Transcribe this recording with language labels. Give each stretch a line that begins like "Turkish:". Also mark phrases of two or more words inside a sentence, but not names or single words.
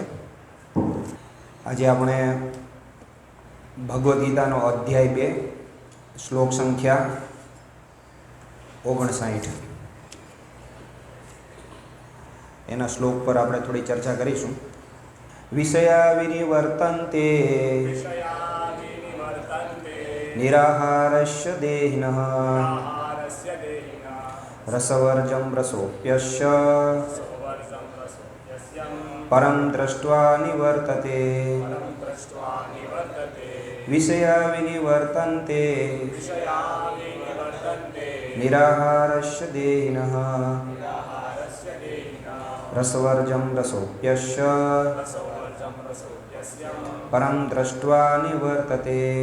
Gujarati: આજે આપણે ભગવદ્ ગીતાનો અધ્યાય 2 શ્લોક સંખ્યા 59 એના શ્લોક પર આપણે થોડી ચર્ચા કરીશું।
Sanskrit: વિષયા વિનિવર્તન્તે નિરાહારસ્ય દેહિનઃ રસવર્જમ રસોપ્યસ્ય परं दृष्ट्वा निवर्तते। विषया विनिवर्तन्ते निराहारस्य देहिनः रसवर्जं रसोप्यस्य परं दृष्ट्वा निवर्तते।